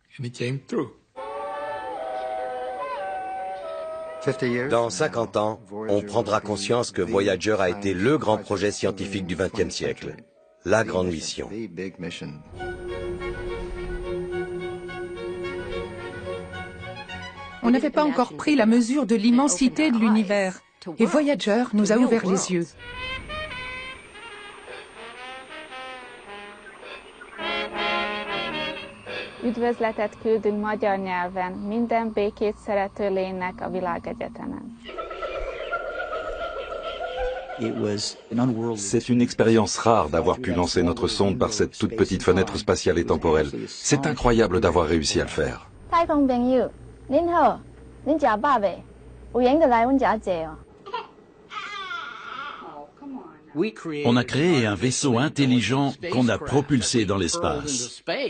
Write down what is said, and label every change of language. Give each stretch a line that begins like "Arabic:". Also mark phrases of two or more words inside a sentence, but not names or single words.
French: Dans 50 ans, on prendra conscience que Voyager a été le grand projet scientifique du XXe siècle, la grande mission. On n'avait pas encore pris la mesure de l'immensité de l'univers, et Voyager nous a ouvert les yeux.
Hungarian: Üdvözletet küldünk magyar nyelven minden békét szerető lénynek a világegyetenen.
French: C'est une expérience rare d'avoir pu lancer notre sonde par cette toute petite fenêtre spatiale et temporelle. C'est incroyable d'avoir réussi à le faire. On a créé un vaisseau intelligent qu'on a propulsé dans l'espace.